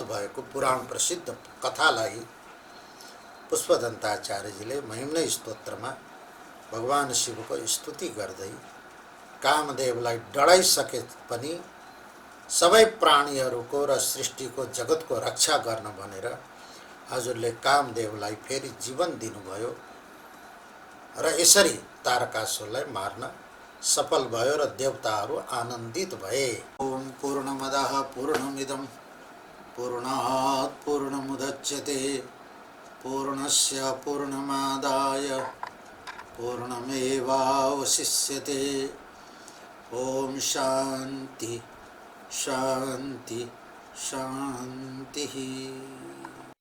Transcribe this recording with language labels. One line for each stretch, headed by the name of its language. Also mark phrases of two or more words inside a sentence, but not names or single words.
Nepali: भएको पुराण प्रसिद्ध कथालाई पुष्पदन्ताचार्यजीले महिम्न स्तोत्रमा भगवान शिवको स्तुति गर्दै कामदेवलाई डराइसके पनि सबै प्राणीहरूको र सृष्टिको जगतको रक्षा गर्न भनेर हजुरले कामदेवलाई फेरि जीवन दिनुभयो र यसरी तारकासुरलाई मार्न सफल भयो र देवताहरू आनन्दित भए।
Sanskrit: ओम पूर्णमदः पूर्णमिदं पूर्णात् पूर्णमुदच्यते पूर्णस्य पूर्णमादाय पूर्णमेवावशिष्यते। ओम शांति शांति शांति।